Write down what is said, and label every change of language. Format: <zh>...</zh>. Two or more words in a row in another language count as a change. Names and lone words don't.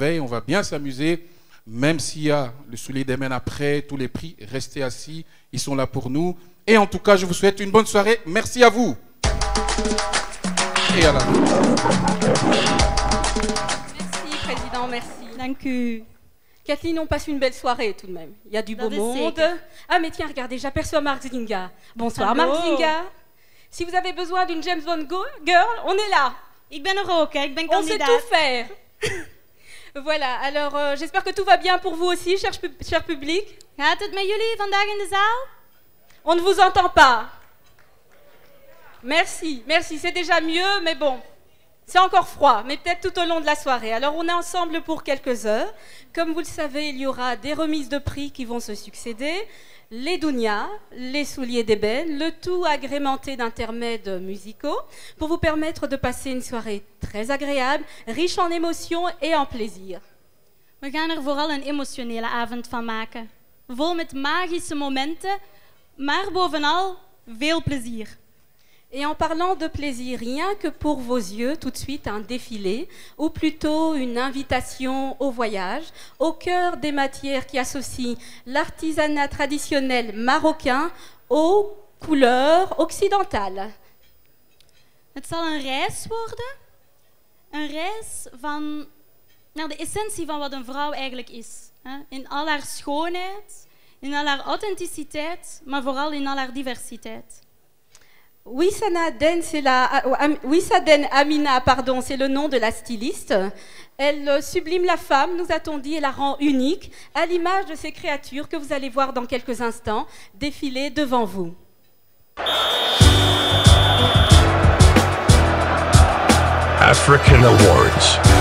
<fr>On va bien s'amuser. Même s'il y a le soulier des mains après, tous les prix, restez assis. Ils sont là pour nous. Et en tout cas, je vous souhaite une bonne soirée. Merci à vous. Et à la fin. Merci, Président, merci.</fr> <nl>Dank u.</nl> <fr>Kathleen, on passe une belle soirée tout de même. Il y a du beau monde. Ah, mais tiens, regardez, j'aperçois Marc Zinga. Bonsoir,</fr> <nl>Hallo.</nl> <fr>Marc Zinga. Si vous avez besoin d'une James Bond girl, on est là.</fr> <nl>Ik ben er ook, hè. Ik ben</nl> <fr>On sait</fr> <nl>kandidaat.</nl> <fr>tout faire. Voilà, alors j'espère que tout va bien pour vous aussi, cher public.</fr> <nl>Gaat het met jullie vandaag in de zaal?</nl> <fr>On ne vous entend pas. Merci, merci, c'est déjà mieux, mais bon, c'est encore froid, mais peut-être tout au long de la soirée. Alors on est ensemble pour quelques heures. Comme vous le savez, il y aura des remises de prix qui vont se succéder, les dounias, les souliers d'ébène, le tout agrémenté d'intermèdes musicaux pour vous permettre de passer une soirée très agréable, riche en émotions et en plaisir.</fr> <nl>We gaan er vooral een emotionele avond van maken. Vol met magische momenten, maar bovenal veel plezier.</nl> <fr>Et en parlant de plaisir, rien que pour vos yeux, tout de suite un défilé, ou plutôt une invitation au voyage, au cœur des matières qui associent l'artisanat traditionnel marocain aux couleurs occidentales.</fr> <nl>Het zal een reis worden. Een reis naar de essentie van wat een vrouw eigenlijk is. In al haar schoonheid, in al haar authenticiteit, maar vooral in al haar diversiteit.</nl> <fr>Wissaden Amina, pardon, c'est le nom de la styliste. Elle sublime la femme, nous a-t-on dit, et la rend unique, à l'image de ces créatures que vous allez voir dans quelques instants défiler devant vous. African Awards.</fr>